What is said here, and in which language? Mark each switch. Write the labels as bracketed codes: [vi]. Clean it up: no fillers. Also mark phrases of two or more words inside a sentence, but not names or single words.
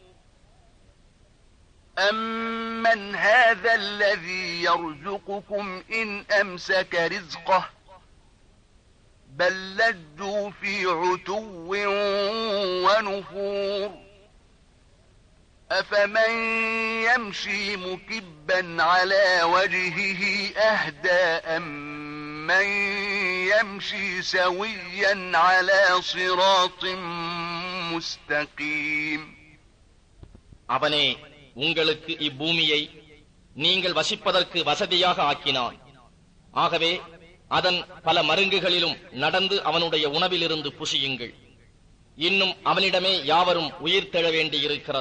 [ar] أمن هذا الذي يرزقكم إن أمسك رزقه بل لجوا في عتو ونفور أفمن يمشي مكبا على وجهه أهدى أمن يمشي سويا على صراط مستقيم [ta] அவனே உங்களுக்கு இப்பூமியை நீங்கள் வசிப்பதற்கு வசதியாக ஆக்கினான். ஆகவே அதன் பல மருங்குகளிலும் நடந்து அவனுடைய உணவிலிருந்து புசியுங்கள். இன்னும் அவனிடமே யாவரும் உயிர் தெழ வேண்டியிருக்கிறது.